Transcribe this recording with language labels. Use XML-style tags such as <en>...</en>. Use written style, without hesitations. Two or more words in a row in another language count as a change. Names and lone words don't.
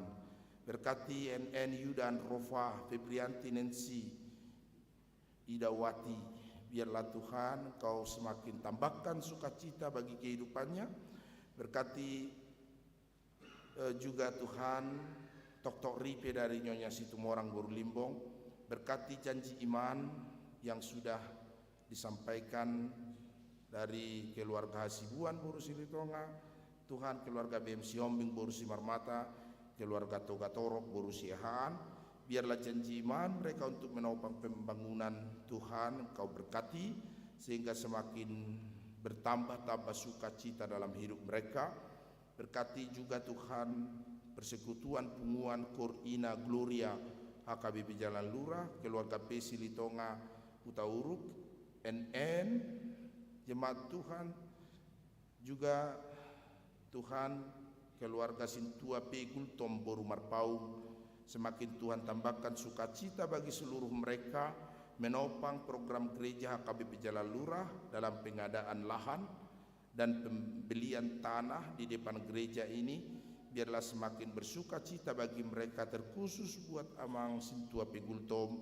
<id>Berkati NN Yudan Rofa, Febrianti Nancy, Idawati, biarlah Tuhan Engkau semakin tambahkan sukacita bagi kehidupannya. Berkati juga Tuhan Tok Ripe dari Nyonya Situmorang Boru Limbong. Berkati janji iman yang sudah disampaikan dari keluarga Hasibuan Boru Silitonga, Tuhan keluarga BM Siombing Boru Simarmata, keluarga Toga Torok Boru Siahaan. Biarlah janji iman mereka untuk menopang pembangunan Tuhan Engkau berkati, sehingga semakin bertambah-tambah sukacita dalam hidup mereka. Berkati juga Tuhan persekutuan Punguan Korina Gloria HKBP Jalan Lurah, keluarga P Silitonga Utauruk, NN, jemaat Tuhan, juga Tuhan keluarga Sintua P Gultom Boru Marpaung. Semakin Tuhan tambahkan sukacita bagi seluruh mereka menopang program gereja HKBP Jalan Lurah dalam pengadaan lahan dan pembelian tanah di depan gereja ini. Biarlah semakin bersukacita bagi mereka, terkhusus buat Amang Sintua Pegultom.</id>